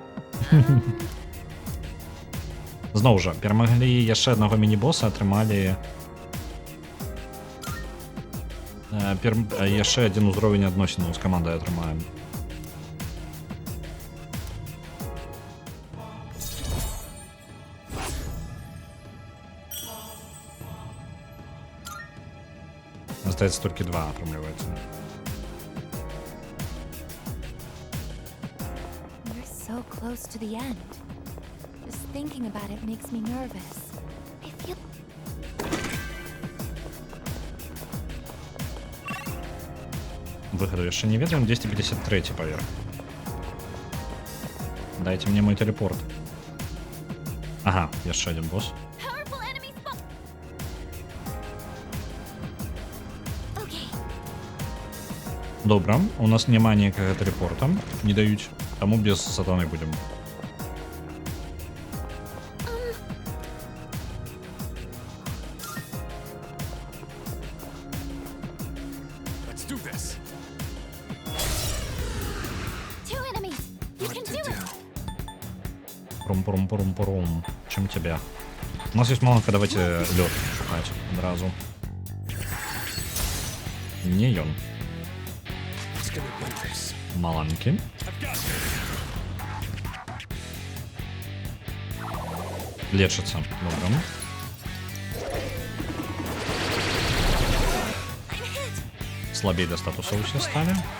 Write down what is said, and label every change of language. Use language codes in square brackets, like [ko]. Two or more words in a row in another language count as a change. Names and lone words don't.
[be] Зноў жа, перамаглі яшчэ аднаго міні-боса, атрымалі яшчэ адзін узровень адносінаў з камандай атрымаем. Здаецца, толькі 2 атрымліваецца. [en] We're so close to the end. Just thinking about it makes me nervous. I feel [be] Выходу яшчэ не ведаем, 253 паверх. [ru] Дайте мне мой телепорт. Ага, яшчэ один босс. [en] powerful enemy spot. Okay. [be] Добра, у нас няма ніякага телепорта, не даюць, таму без сатаны будем. [en] Let's do this. Two enemies. You can do it. [ru] Пурум. Чем тебя? У нас есть маланка, давайте лед [uk] шукать одразу. [be] Не ён. [en] It's gonna win this. [be] Маланки. [en] I've got this. [ru] Лечится. Добро. Слабее до статуса все стали.